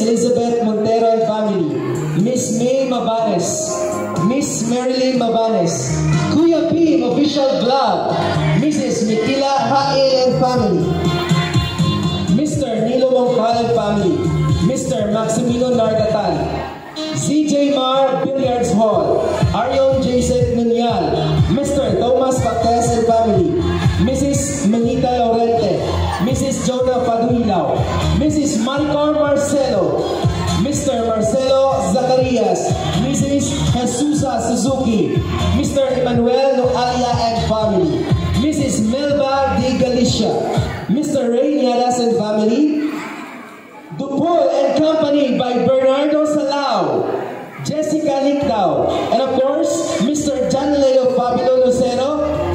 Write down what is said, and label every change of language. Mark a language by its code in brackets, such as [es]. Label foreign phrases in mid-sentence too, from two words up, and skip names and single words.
[en] Elizabeth Montero and family, Miss May Mabanes, Miss Marilyn Mabanes, Kuya Pim Official Vlog, Mrs. Mikila Hae and family, Mr. Nilo Mongkal and family, Mr. Maximino Nargatan, CJ Mar Billiards Hall, Arion Jason Nunyal, Mr. Thomas Pactes and family, Mrs. Manita Laurente, Mrs. Jonah Paduilao, Mrs. Marcor Marcelo, Mr. Marcelo Zacarias, Mrs. Jesusa Suzuki, Mr. Emmanuel Noalia and family, Mrs. Melba de Galicia, Mr. Ray Niadas and family, Dupol and Company by Bernardo Salao, Jessica Lictao, and of course, Mr. John Leo Fabio Lucero,